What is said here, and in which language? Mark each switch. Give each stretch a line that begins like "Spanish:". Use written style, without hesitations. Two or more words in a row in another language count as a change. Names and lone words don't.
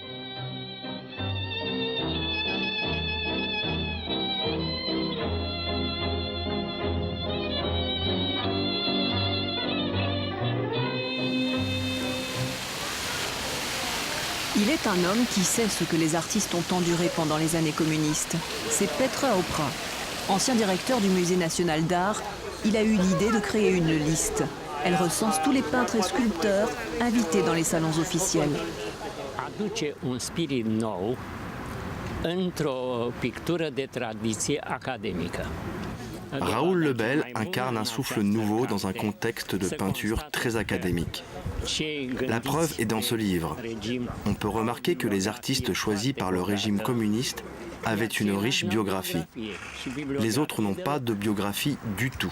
French: Il est un homme qui sait ce que les artistes ont enduré pendant les années communistes. C'est Petr Opra. Ancien directeur du Musée national d'art, il a eu l'idée de créer une liste. Elle recense tous les peintres et sculpteurs invités dans les salons officiels.
Romanian: Aduce un spirit nou într-o pictură de tradiție academică.
French: Raoul Lebel incarne un souffle nouveau dans un contexte de peinture très académique. La preuve est dans ce livre. On peut remarquer que les artistes choisis par le régime communiste avaient une riche biographie. Les autres n'ont pas de biographie du tout.